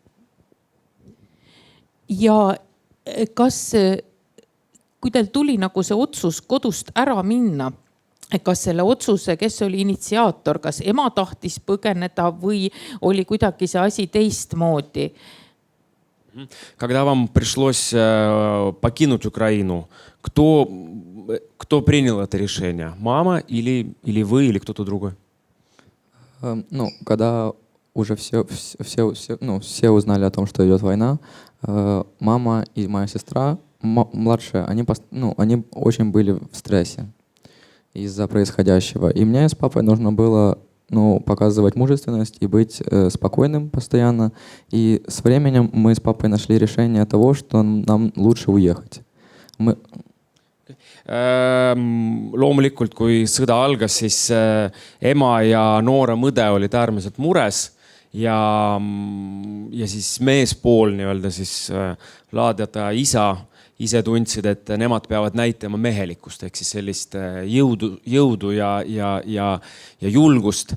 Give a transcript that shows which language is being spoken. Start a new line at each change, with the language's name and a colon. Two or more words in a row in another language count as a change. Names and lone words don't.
Estonian: Ja kas, kui teil tuli nagu see otsus kodust ära minna, kas selle otsuse, kes oli initsiaator, kas ema tahtis põgeneda või oli kuidagi see asi teistmoodi?
Russian: Когда вам пришлось покинуть Украину, кто принял это решение? Мама или вы, или кто-то другой? Когда уже все узнали о том, что идет война, мама и моя сестра, младшая, они очень были в стрессе из-за происходящего. И мне с папой нужно было показывать мужественность и быть спокойным постоянно. И с временем мы с папой нашли решение того, что нам лучше уехать.
Estonian: Loomulikult, kui sõda algas, siis ema ja noore mõde olid äärmiselt mures ja siis meespool siis laadjata isa ise tundsid, et nemad peavad näitama mehelikkust ehk siis sellist jõudu ja julgust.